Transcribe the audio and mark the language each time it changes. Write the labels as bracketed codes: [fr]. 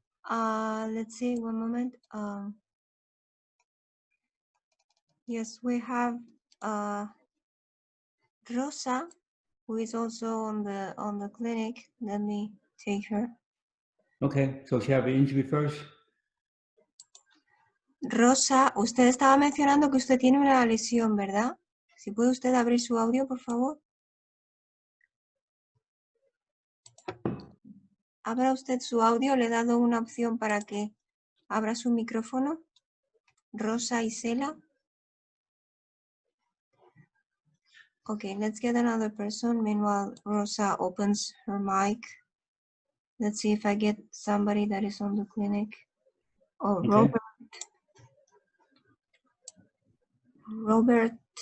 [en] Let's see, one moment. Yes, we have Rosa, who is also on the clinic. Let me take her. Okay, so she have an injury first? [es] Rosa, usted estaba mencionando que usted tiene una lesión, ¿verdad? Si puede usted abrir su audio, por favor. Abra usted su audio, le he dado una opción para que abra su micrófono. Rosa Isela. [en] Okay, let's get another person. Meanwhile, Rosa opens her mic. Let's see if I get somebody that is on the clinic. Oh, Okay. Robert.